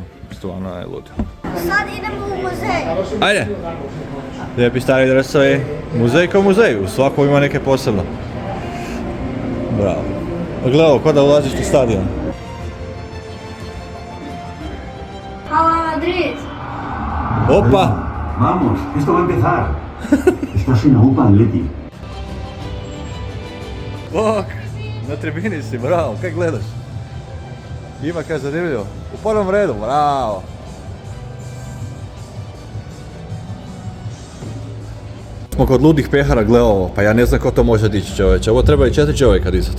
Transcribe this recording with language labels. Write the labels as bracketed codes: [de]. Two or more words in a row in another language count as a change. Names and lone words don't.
[hr] Stvarno je ludo. Sad idemo u muzej. Ajde! Lijepi stari dresovi. Muzej kao muzej, u svakom ima neke posebno. Bravo. Gledaj, ko da ulaziš u stadion. Hvala Madrid. Opa! [es] Vamos, esto va a empezar. Estás en la UPA Atleti. [hr] Bok! Na tribini si, bravo, kaj gledaš? Ima kaj zanimljivo. U prvom redu, bravo! Smo kod ludih pehara, gle ovo, pa ja ne znam ko to može dići čovječe, ovo treba i 4 čovjeka dizati.